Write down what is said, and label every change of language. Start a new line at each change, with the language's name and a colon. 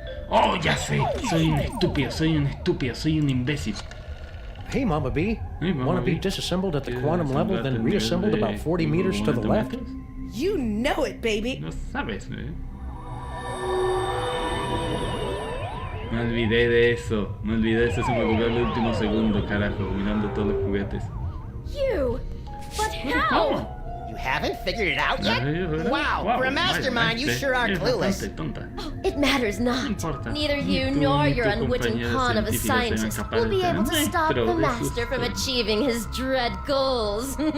Spanish: ¡Oh, ya sé! Soy un estúpido, soy un imbécil.
English: Hey, Mama B. Hey, Mama Want to be B. disassembled at the quantum level, then reassembled about 40 meters to the left? You know it, baby.
Spanish: No sabes, ¿eh? Me olvidé de eso. Se me ocurrió el último segundo, carajo, mirando todos los juguetes.
English: You? But how? You haven't figured it out yet? Wow, for a mastermind, you sure are clueless. It matters not. Neither you nor your unwitting con of a scientist will be able to stop the master from achieving his dread goals.